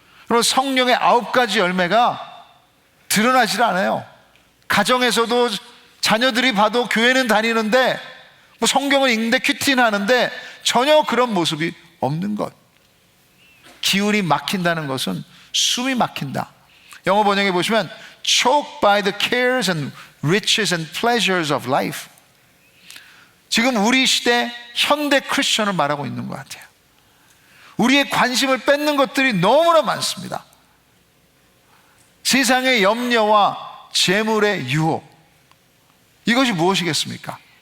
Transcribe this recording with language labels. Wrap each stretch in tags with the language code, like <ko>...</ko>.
<ko>그리고 성령의 9가지 열매가 드러나질 않아요. 가정에서도 자녀들이 봐도 교회는 다니는데 뭐 성경을 읽는데 큐티는 하는데 전혀 그런 모습이 없는 것. 기운이 막힌다는 것은 숨이 막힌다. 영어 번역에 보시면</ko> <en>choked by the cares and riches and pleasures of life.</en> <ko>지금 우리 시대 현대 크리스천을 말하고 있는 것 같아요. 우리의 관심을 뺏는 것들이 너무나 많습니다. 세상의 염려와 재물의 유혹, 이것이 무엇이겠습니까?</ko>